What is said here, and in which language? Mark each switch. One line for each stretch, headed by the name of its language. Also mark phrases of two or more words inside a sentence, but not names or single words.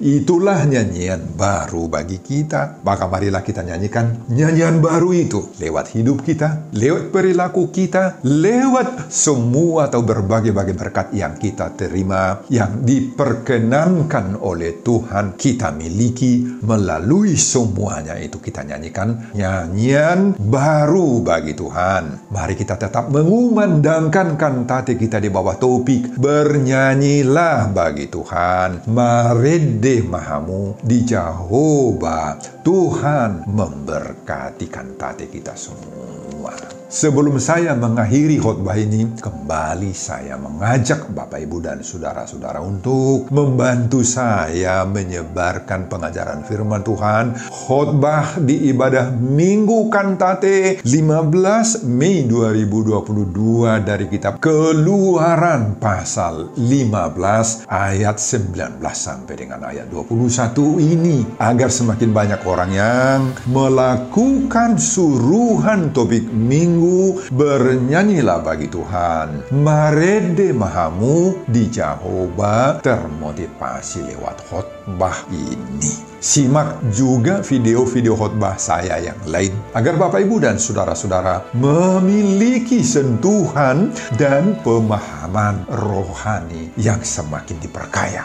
Indonesian: Itulah nyanyian baru bagi kita. Maka marilah kita nyanyikan nyanyian baru itu lewat hidup kita, lewat perilaku kita, lewat semua atau berbagai-bagai berkat yang kita terima, yang diperkenankan oleh Tuhan kita miliki. Melalui semuanya itu kita nyanyikan nyanyian baru bagi Tuhan. Mari kita tetap mengumandangkan kantate kita di bawah topik bernyanyilah bagi Tuhan.
Batak Toba: Marede mahamu di Jehovah,
Indonesian: Tuhan memberkati kantate kita semua. Sebelum saya mengakhiri khotbah ini, kembali saya mengajak Bapak Ibu dan saudara-saudara untuk membantu saya menyebarkan pengajaran firman Tuhan. Khotbah di ibadah Minggu Kantate 15 Mei 2022 dari kitab Keluaran pasal 15 ayat 19 sampai dengan ayat 21 ini, agar semakin banyak orang yang melakukan suruhan topik Minggu bernyanyilah bagi Tuhan.
Batak Toba: Marede mahamu di Jehovah
Indonesian: termotivasi lewat khotbah ini. Simak juga video-video khotbah saya yang lain agar Bapak Ibu dan saudara-saudara memiliki sentuhan dan pemahaman rohani yang semakin diperkaya.